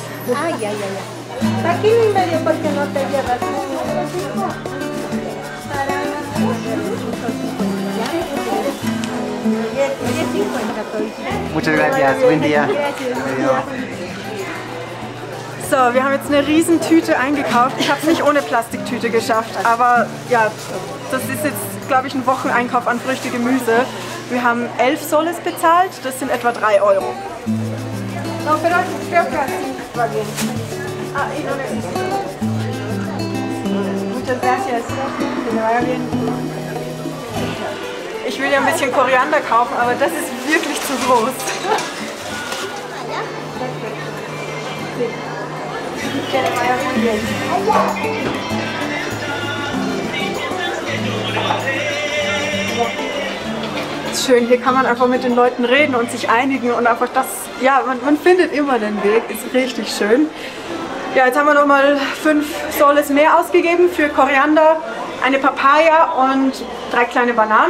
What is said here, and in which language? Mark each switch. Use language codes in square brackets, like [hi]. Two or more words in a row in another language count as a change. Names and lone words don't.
[es] Ay, ay, ay. Aquí en medio porque no te llevas. Muchas gracias, buen día. [de] So, wir haben jetzt eine riesen Tüte eingekauft. Ich habe es nicht ohne Plastiktüte geschafft, aber ja, das ist jetzt ist, glaube ich, ein Wocheneinkauf an Früchte, Gemüse. Wir haben 11 Soles bezahlt, das sind etwa 3 Euro. [es] No, pero creo que así va bien. Ah, y no necesito. Muchas gracias. Que me vaya bien. [de] Ich will ja ein bisschen Koriander kaufen, aber das ist wirklich zu groß. [es] Que le vaya muy bien. [de] Schön, hier kann man einfach mit den Leuten reden und sich einigen und einfach das, ja, man findet immer den Weg, ist richtig schön. Ja, jetzt haben wir nochmal 5 Soles mehr ausgegeben für Koriander, eine Papaya und 3 kleine Bananen.